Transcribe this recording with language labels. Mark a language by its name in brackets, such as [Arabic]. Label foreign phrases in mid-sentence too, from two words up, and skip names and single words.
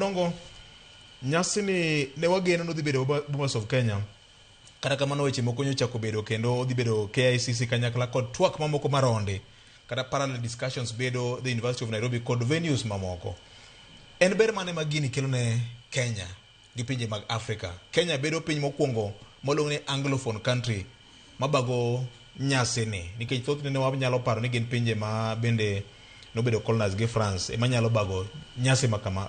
[Luo (Kenya and Tanzania)] Jadongo, nyasi ni ne wageno no dhi bedo Bomas of Kenya. Kata kamano weche moko nyochako bedo kendo dhi bedo KICC kanyakla kod twak mamoko maronde. Kata [English] parallel discussions [Luo (Kenya and Tanzania)] bedo the University of Nairobi kod venues mamoko. En ber mane magini kelo ne Kenya gi pinje mag Africa. Kenya bedo piny mokwongo molong ne [English] anglophone country [Luo (Kenya and Tanzania)] mabago nyasi ni. Nikech thothne ne wanyalo paro ni gin pinje ma bende nobedo colonized gi France ema nyalo bago nyasi makama.